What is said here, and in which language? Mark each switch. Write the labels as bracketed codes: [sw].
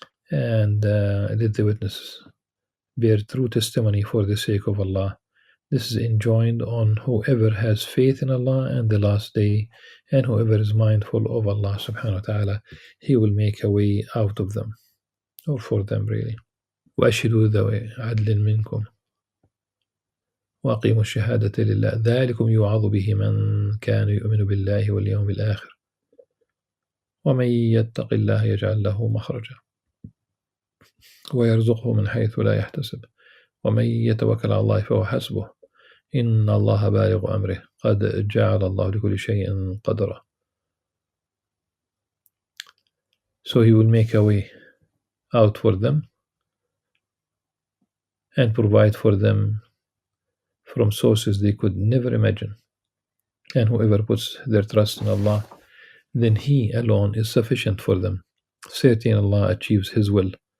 [en] And let the witnesses bear true testimony for the sake of Allah. This is enjoined on whoever has faith in Allah and the last day, and whoever is mindful of Allah subhanahu wa ta'ala, He will make a way out of them, or for them really. [ar] وأشهدوا ذوي عدل منكم وأقيموا الشهادة لله ذلكم يوعظ به من كان يؤمن بالله واليوم الآخر ومن يتق الله يجعل له مخرجا ويرزقه من حيث لا يحتسب ومن يتوكل على الله فهو حسبه إن الله بالغ أمره قد جعل الله لكل شيء قدرا. [en] So He will make a way out for them and provide for them from sources they could never imagine. And whoever puts their trust in Allah, then He alone is sufficient for them. Certainly Allah achieves His will.